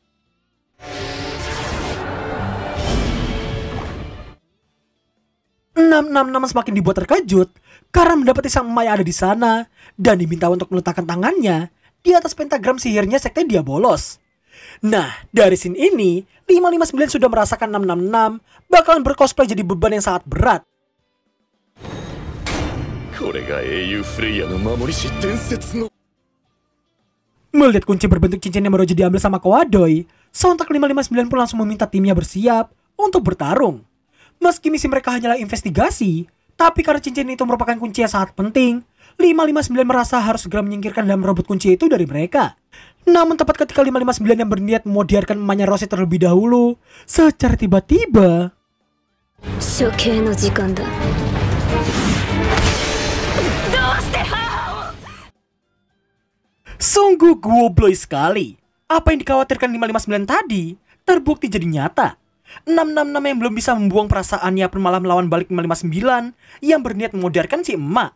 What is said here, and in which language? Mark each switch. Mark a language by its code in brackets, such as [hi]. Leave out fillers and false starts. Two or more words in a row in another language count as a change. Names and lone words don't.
[id] 666 semakin dibuat terkejut karena mendapati sang emak yang ada di sana dan diminta untuk meletakkan tangannya di atas pentagram sihirnya sekte Diabolos. Nah, dari scene ini, 559 sudah merasakan 666 bakalan bercosplay jadi beban yang sangat berat. [ja] これが英雄フレイヤの守り師伝説の [id] Melihat kunci berbentuk cincin yang baru aja diambil sama Kawadoy, sontak 559 pun langsung meminta timnya bersiap untuk bertarung. Meski misi mereka hanyalah investigasi, tapi karena cincin itu merupakan kunci yang sangat penting, 559 merasa harus segera menyingkirkan dan merebut kunci itu dari mereka. Namun tepat ketika 559 yang berniat memodiarkan emaknya Rose terlebih dahulu, secara tiba-tiba [ja] 処刑の時間だ。 [id] sungguh goblok sekali. Apa yang dikhawatirkan 559 tadi terbukti jadi nyata. 666 yang belum bisa membuang perasaannya pun malah melawan balik 559 yang berniat memodiarkan si emak.